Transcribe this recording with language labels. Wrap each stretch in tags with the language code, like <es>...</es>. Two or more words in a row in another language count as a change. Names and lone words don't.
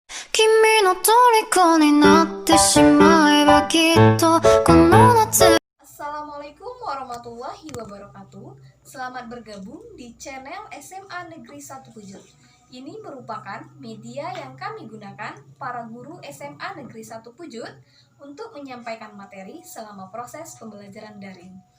<ja>君の虜になってしまえばきっとこの夏</ja> <ar>السلام عليكم ورحمة الله وبركاته.</ar> <id>Selamat bergabung di channel SMA Negeri 1 Pujut. Ini merupakan media yang kami gunakan para guru SMA Negeri 1 Pujut untuk menyampaikan materi selama proses pembelajaran daring.</id>